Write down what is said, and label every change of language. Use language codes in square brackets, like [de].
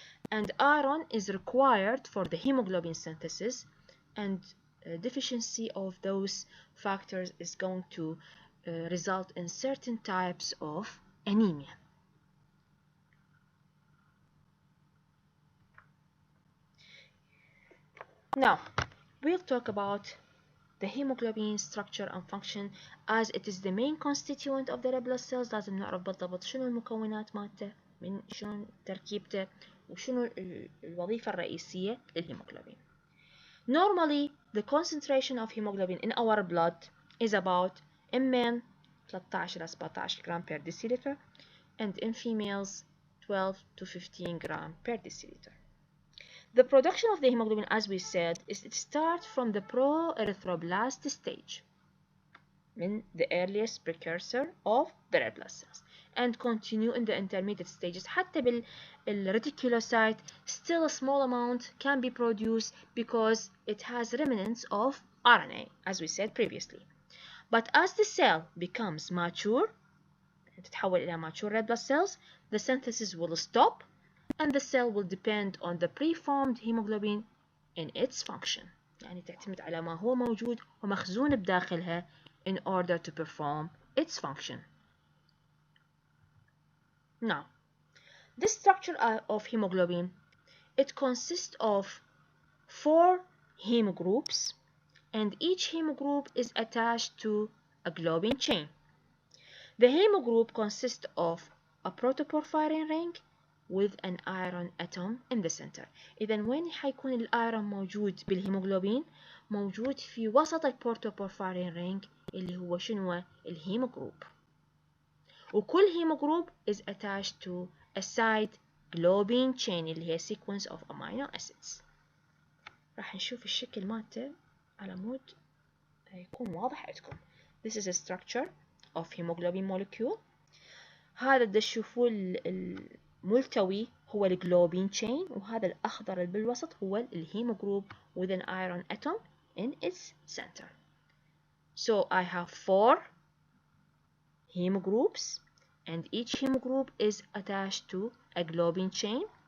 [en] And iron is required for the hemoglobin synthesis, and deficiency of those factors is going to result in certain types of anemia. Now, we'll talk about the hemoglobin structure and function, as it is the main constituent of the red blood cells. [ar] لازم نعرف بالضبط شنو المكونات مالته، من شنو تركيبته، وشنو الوظيفة الرئيسية للهيموغلوبين. [en] Normally, the concentration of hemoglobin in our blood is about in men 13 [ar] إلى [en] 17 gram per deciliter, and in females 12 to 15 gram per deciliter. The production of the hemoglobin, as we said, it starts from the pro-erythroblast stage, [ar] من [en] the earliest precursor of the red blood cells, and continue in the intermediate stages. [ar] حتى [en] بالreticulocyte still a small amount can be produced because it has remnants of RNA, as we said previously. But as the cell becomes mature, [ar] تتحول إلى [en] mature red blood cells, the synthesis will stop and the cell will depend on the preformed hemoglobin in its function. [ar] يعني تعتمد على ما هو موجود ومخزون بداخلها [en] in order to perform its function. Now, the structure of hemoglobin, it consists of 4 hemogroups, and each hemogroup is attached to a globin chain. The hemogroup consists of a protoporphyrin ring with an iron atom in the center. [ar] إذا وين حيكون الأيرون موجود بالهيموغلوبين؟ موجود في وسط البروتوبورفارين رينج اللي هو شنو؟ الهيموجروب. وكل هيموجروب [en] is attached to a side globin chain [ar] اللي هي [en] sequence of amino acids. [ar] راح نشوف الشكل مالته على مود يكون واضح عندكم. [en] This is a structure of hemoglobin molecule. [ar] هذا اللي تشوفوه الملتوي هو الجلوبين chain، وهذا الأخضر اللي بالوسط هو الهيموجروب [en] with an iron atom in its center. So I have 4 hemogroups, and each hemogroup is attached to a globin chain.